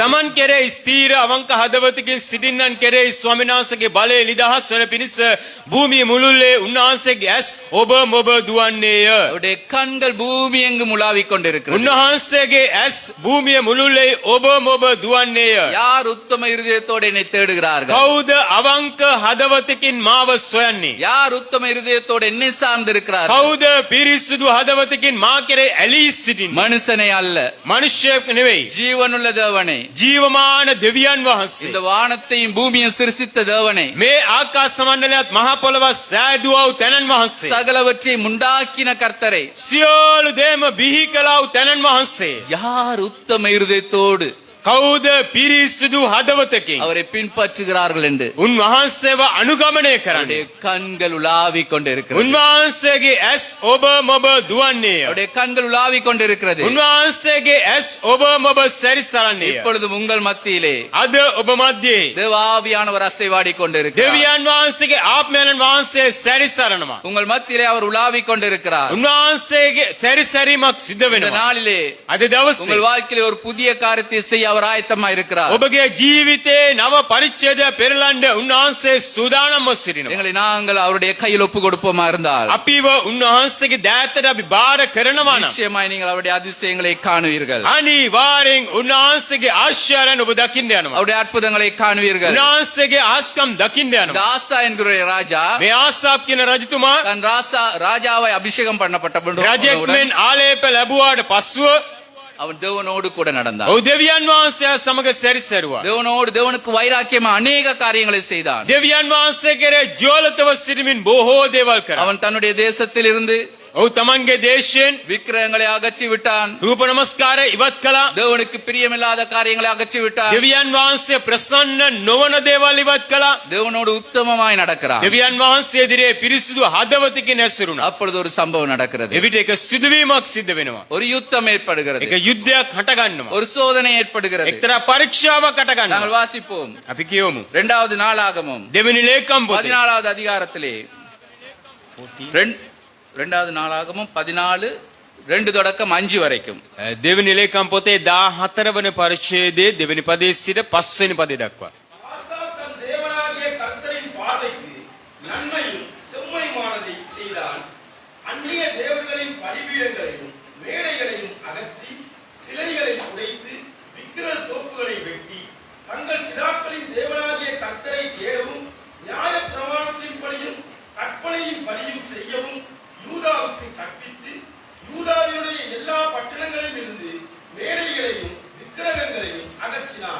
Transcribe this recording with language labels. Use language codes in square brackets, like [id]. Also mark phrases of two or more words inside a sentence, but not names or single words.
[si] තමන් කෙරේ ස්ථීර අවංක හදවතකින් සිටින්නන් කෙරේ ස්වාමීන් වහන්සේගේ බලය නිදහස් වන පිණිස භූමිය මුළුල්ලේ උන්වහන්සේගේ ඇස් ඔබ මොබ දුවන්නේය. [ta] அவருடைய கண்கள் பூமி எங்கும் உலாவிக் கொண்டிருக்கிறது. [si] උන්වහන්සේගේ ඇස් භූමිය මුළුල්ලේ ඔබ මොබ දුවන්නේය. [ta] யார் உத்தம இருதயத்தோடு என்னை தேடுகிறார்கள்? [si] කවුද අවංක හදවතකින් මාව සොයන්නේ? [ta] யார் உத்தம இருதயத்தோடு என்னை சார்ந்திருக்கிறார்கள்? [si] කවුද පිරිසුදු හදවතකින් මා කෙරේ ඇලී සිටින්නේ? [ta] மனுஷனை அல்ல, [si] මනුෂ්‍යයෙක් නෙවෙයි, [ta] ஜீவனுள்ள தேவனை, [si] ජීවමාන දෙවියන් වහන්සේ. [ta] இந்த வானத்தையும் பூமியையும் சிருஷ்டித்த தேவனை, [si] මේ ආකාශ මණ්ඩලයත් මහ පොළවත් සෑදුවා වූ තැනන් වහන්සේ. [ta] சகலவற்றையும் உண்டாக்கின கர்த்தரை, [si] සියලු දේම බිහි කළා වූ තැනන් වහන්සේ. [ta] யார் உத்தம இருதயத்தோடு [si] කවුද පිරිසිදු හදවතකින් [ta] அவரை பின்பற்றுகிறார்கள் என்று [si] උන්වහන්සේව අනුගමනය [ta] அவருடைய [si] කරන්නේ? [ta] கண்கள் உலாவிக் கொண்டிருக்கிறது. [si] උන්වහන්සේගේ ඇස් ඔබ මොබ දුවන්නේය. [ta] அவருடைய கண்கள் உலாவிக் கொண்டிருக்கிறது. [si] උන්වහන්සේගේ ඇස් ඔබ මොබ සැරිසරන්නේය. [ta] இப்பொழுதும் உங்கள் மத்தியிலே [si] අද ඔබ මැද්දේ [ta] தேவாவியானவர் அசைவாடிக் கொண்டிருக்கிறார். [si] දෙවියන් වහන්සේගේ ආත්මයන් වහන්සේ සැරිසරනවා. [ta] உங்கள் மத்தியிலே அவர் உலாவிக் கொண்டிருக்கிறார். [si] උන්වහන්සේගේ සැරිසරීමක් සිද්ධ [ta] இந்த [si] වෙනවා. [ta] நாளிலே [si] අද දවසේ [ta] உங்கள் வாழ்க்கையிலே ஒரு புதிய காரியத்தை செய்ய அவர் ஆயத்தமா இருக்கிறார். [si] ඔබගේ ජීවිතේ නව පරිච්ඡේදය පෙරලන්න උන්වහන්සේ සූදානම්ව සිටිනවා. [ta] எங்களை நாங்கள் அவருடைய கையில் ஒப்பு கொடுப்போமா இருந்தால் [si] අපිව උන්වහන්සේගේ දෑතට අපි බාර කරනවා නම් [ta] நிச்சயமாய் நீங்கள் அவருடைய அதிசயங்களை காணுவீர்கள். [si] අනිවාර්යෙන් උන්වහන්සේගේ ආශ්චර්යයන් ඔබ දකින්න යනවා. [ta] அவருடைய அற்புதங்களை காணுவீர்கள். [si] උන්වහන්සේගේ ආස්කම් දකින්න [ta] இந்த [si] යනවා. [ta] ஆசா என்கிற ராஜா [si] මේ ආසාප් කියන රජතුමා [ta] தன் ராஜாவை அபிஷேகம் பண்ணப்பட்ட [si] රජෙක් මෙන් ආලේප ලැබුවාට පස්සුව [ta] அவன் தேவனோடு கூட நடந்தான். [si] ඔහු දෙවියන් වහන්සේ සමග සැරිසරුවා. [ta] தேவனுக்கு வைராக்கியமா அநேக காரியங்களை செய்தான். [si] දෙවියන් වහන්සේ කෙරේ ජෝලතව සිටමින් බොහෝ දේවල් කරා. [ta] அவன் தன்னுடைய தேசத்தில் இருந்து [si] ඔහු තමන්ගේ දේශයෙන් [ta] விக்கிரகங்களை அகற்றி விட்டான். [si] රූප නමස්කාරය ඉවත් කළා. [ta] தேவனுக்கு பிரியமில்லாத காரியங்களை அகற்றி விட்டான். [si] දෙවියන් වහන්සේ ප්‍රසන්න නොවන දේවල් ඉවත් කළා. [ta] தேவனோடு உத்தமமாய் நடக்கிறான். [si] දෙවියන් වහන්සේ ඉදිරියේ පිරිසිදු හදවතකින් ඇසුරුණා. [ta] அப்பொழுது ஒரு சம்பவம் நடக்கிறது. [si] එවිට එක සිදුවීමක් සිද්ධ වෙනවා. [ta] ஒரு யுத்தம் ஏற்படுகிறது. [si] එක යුද්ධයක් හට ගන්නවා. [ta] ஒரு சோதனை ஏற்படுகிறது. [si] එක්තරා පරීක්ෂාවක් හට [ta] நாங்கள் [si] ගන්නවා. [ta] வாசிப்போம். [si] අපි කියවමු. [ta] இரண்டாவது நாளாகமம் [si] දෙවෙනි ලේකම් පොතේ [ta] 14வது அதிகாரத்திலே இரண்டாவது நாளாகமம் 14 தொடக்கம் 5 வரைக்கும் [si] දෙවෙනි ලේකම් පොතේ 14 වන පරිච්ඡේදයේ දෙවෙනි පදයේ සිට 5 වෙනි පදේ දක්වා. [ta] ஆசா தன் தேவனாகிய கர்த்தரின் பார்வைக்கு நன்மையும் செம்மையுமானதை செய்தான். அந்நிய தேவர்களின் பலிபீடங்களையும் மேடைகளையும் அகற்றி சிலைகளை உடைத்து விக்கிரக தோப்புகளை வெட்டி தங்கள் பிதாக்களின் தேவனாகிய கர்த்தரை தேடவும் நியாய பிரமாணத்தின்படியும் கற்பனையின் படியும் செய்யவும் யூதாவுக்கு கற்பித்து யூதாவினுடைய எல்லா பட்டணங்களிலும் இருந்து மேடைகளையும் விக்கிரகங்களையும் அகற்றினான்.